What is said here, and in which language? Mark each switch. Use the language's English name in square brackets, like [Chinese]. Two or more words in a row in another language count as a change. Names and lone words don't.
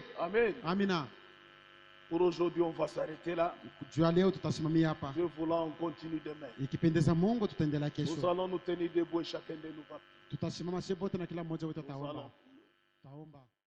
[French] Amen. [Swahili] Amina. [French] Pour aujourd'hui, on va s'arrêter là. [Swahili] Juu ya leo tutasimamia hapa, [French] Dieu voulant, on continue demain. [Swahili] ikipendeza Mungu tutaendelea [French] Nous [Swahili] kesho. [French] allons nous tenir debout et chacun de nous va. [Swahili] Tutasimama sisi wote na kila mmoja wetu [French] Nous [Swahili] ataomba. [French] allons. [Swahili] Taomba.